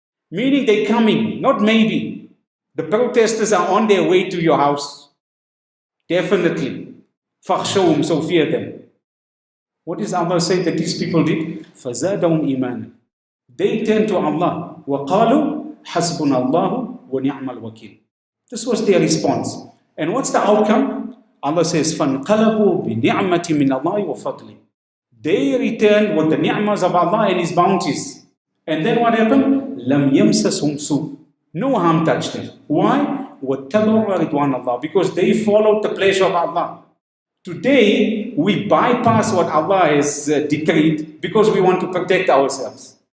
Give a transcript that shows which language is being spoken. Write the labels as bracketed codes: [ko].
[en] Meaning they're coming, not maybe. The protesters are on their way to your house. Definitely. [ar] فَخْشَوْهُمْ, [en] so fear them. What does Allah say that these people did? [ar] فَزَادَهُمْ إِيمَانًا. [en] They turned to Allah. [ar] وَقَالُوا حَسْبُنَا اللَّهُ وَنِعْمَ الْوَكِيلُ. [en] This was their response. And what's the outcome? Allah says, [ar] فَانْقَلَبُوا بِنِعْمَةٍ مِّنَ اللَّهِ وَفَضْلِهِ. [en] They returned with the ni'mas of Allah and His bounties. And then what happened? [ar] لَمْ يَمْسَسْهُمْ سُوءٌ. [en] No harm touched them. Why? [ar] وَاتَّبَعُوا رِضْوَانَ اللَّهِ. [en] Because they followed the pleasure of Allah. Today, we bypass what Allah has decreed because we want to protect ourselves.